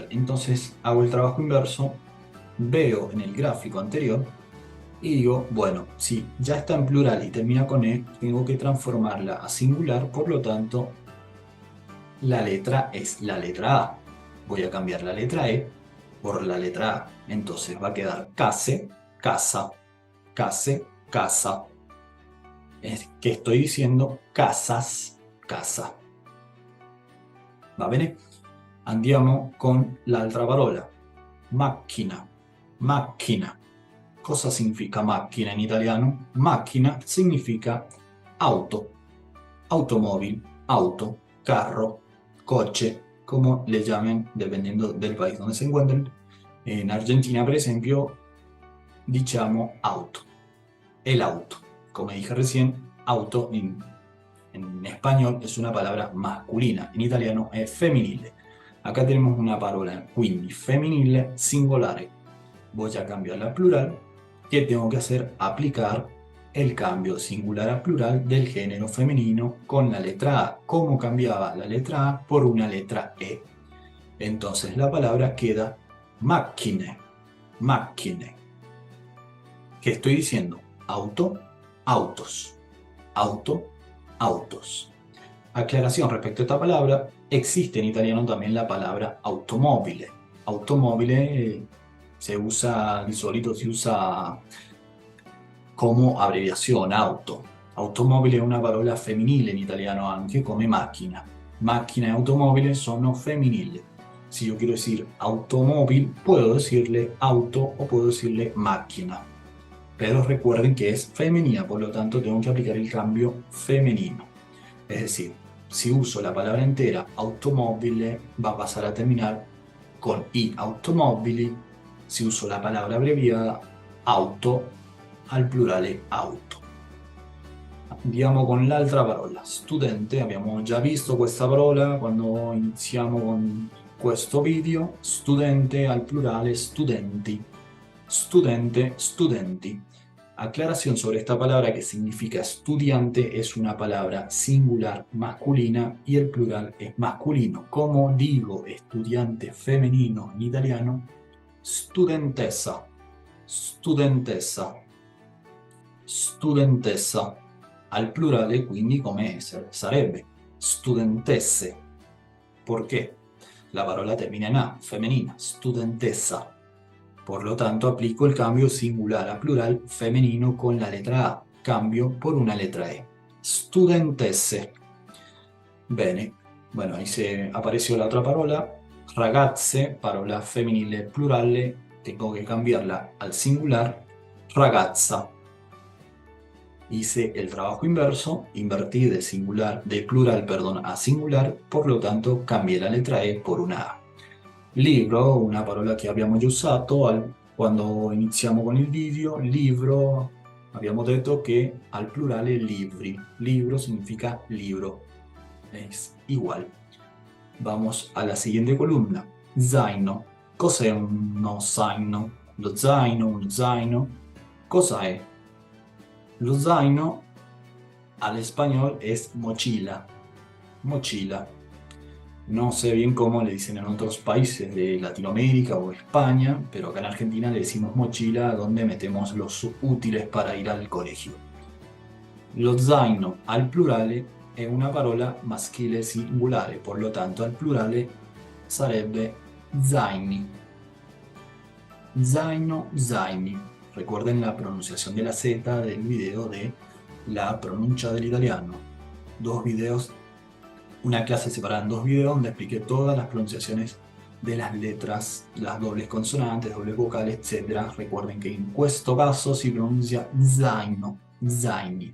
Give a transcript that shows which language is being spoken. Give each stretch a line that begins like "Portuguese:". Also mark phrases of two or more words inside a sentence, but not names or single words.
Spanish: Entonces hago el trabajo inverso, veo en el gráfico anterior y digo, bueno, si ya está en plural y termina con E, tengo que transformarla a singular, por lo tanto, la letra es la letra A. Voy a cambiar la letra E por la letra A. Entonces va a quedar case, casa, case, casa. Es que estoy diciendo casas, casa.
Italian: Va bene? Andiamo con l'altra parola. Macchina, macchina. Cosa significa macchina in italiano? Macchina significa auto,
Spanish: automóvil, auto, carro, coche, como le llamen dependiendo del país donde se encuentren. En Argentina, por ejemplo, diciamo auto, el auto. Como dije recién, auto en español es una palabra masculina, en italiano
Italian: è femminile.
Spanish: Acá tenemos
Italian: una parola, quindi femminile singolare.
Spanish: Voy a cambiarla a plural. ¿Qué tengo que hacer? Aplicar el cambio singular a plural del género femenino con la letra A. ¿Cómo cambiaba la letra A por una letra E? Entonces la palabra queda macchine, macchine. ¿Qué estoy diciendo? Auto, autos, auto, autos. Aclaración respecto a esta palabra, existe en italiano también la palabra automobile.
Italian: Automobile
Spanish: se usa,
Italian: di solito si usa come abbreviazione, auto. Automobile è una parola femminile in italiano anche come macchina.
Spanish: Máquina y automóviles
Italian: sono femminili.
Spanish: Si yo quiero decir automóvil, puedo decirle auto o puedo decirle máquina. Pero recuerden que es femenina, por lo tanto tengo que aplicar el cambio femenino. Es decir, si uso la palabra entera automobile, va a pasar a terminar con i automobili. Si uso la palabra abreviada auto,
Italian: al plurale
Spanish: auto.
Italian: Andiamo con l'altra parola, studente. Abbiamo già visto questa parola quando iniziamo con questo video. Studente al plurale studenti. Studente, studenti.
Spanish: Aclaración sobre esta palabra que significa estudiante, es una palabra singular masculina y el plural es masculino. Como digo estudiante femenino en italiano?
Italian: Studentessa, studentessa, studentessa. Al plurale quindi come sarebbe? Studentesse. Perché? La parola
Spanish: termina en A, femenina,
Italian: studentessa.
Spanish: Por lo tanto, aplico el cambio singular a plural femenino con la letra A. Cambio por una letra E. Studentesse.
Italian: Bene.
Spanish: Bueno, ahí se apareció la otra parola.
Italian: Ragazze, parola femminile plurale.
Spanish: Tengo que cambiarla al singular.
Italian: Ragazza.
Spanish: Hice el trabajo inverso. Invertí de plural, a singular. Por lo tanto, cambié la letra E por una A.
Italian: Libro, una parola che abbiamo già usato quando iniziamo con il video. Libro, abbiamo detto che al plurale libri.
Spanish: Libro significa libro. Es igual. Vamos a la siguiente columna.
Italian: Zaino. Cos'è uno zaino? Lo zaino, uno zaino. Cosa è? Lo zaino
Spanish: al español es mochila. Mochila. No sé bien cómo le dicen en otros países de Latinoamérica o España, pero acá en Argentina le decimos mochila, donde metemos los útiles para ir al colegio.
Italian: Lo zaino al plurale è una parola maschile singolare,
Spanish: por lo tanto
Italian: al plurale sarebbe zaini. Zaino, zaini.
Spanish: Recuerden la pronunciación de la Z del video de la pronuncia del italiano. Dos videos. Una clase separada en dos videos donde expliqué todas las pronunciaciones de las letras, las dobles consonantes, dobles vocali, etc.
Italian: Recuerden che in questo caso si pronuncia zaino, zaini.